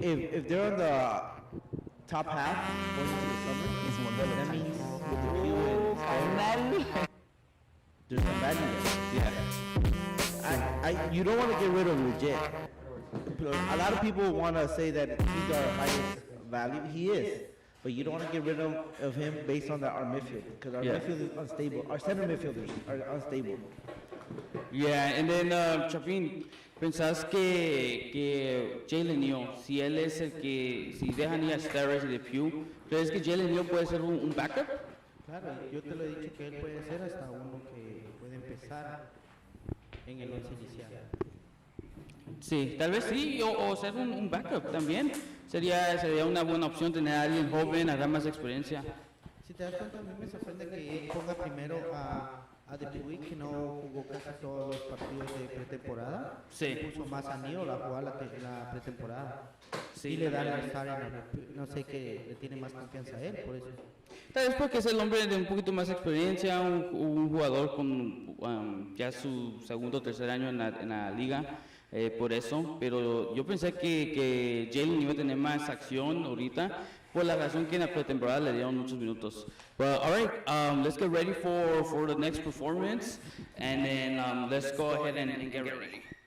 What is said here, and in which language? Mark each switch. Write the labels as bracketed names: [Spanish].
[English] If they're on the top half going into the summer, that means with the Pew and there's no value there. Yeah. You don't want to get rid of legit. A lot of people want to say that he's our highest value. He is. But you don't want to get rid of him based on our midfield, because our midfield is unstable. Our center midfielders are unstable. Yeah, and then, [Spanish] Chapín, ¿pensás que Jalen Neal, si él es el que, si dejan ir a Stairs y de Pew, ¿crees que Jalen Neal puede ser un backup? Claro, yo te lo he dicho que él puede ser hasta uno que puede empezar en el once inicial. Sí, tal vez sí, o ser un backup también. Sería una buena opción tener a alguien joven, a dar más experiencia. Si te das cuenta, a mí me sorprende que él ponga primero a Depuy, que no jugó casi todos los partidos de pretemporada. Sí. Puso más a Nio a jugar la pretemporada. Sí. Y le da el estar no sé, que le tiene más confianza a él, por eso. Tal vez porque es el hombre de un poquito más experiencia, un jugador con ya su segundo o tercer año en la liga. Por eso, pero yo pensé que Jalen iba a tener más acción ahorita, por la razón que en la pretemporada le dieron muchos minutos. [English] But all right, let's get ready for the next performance, and then let's go ahead and get ready.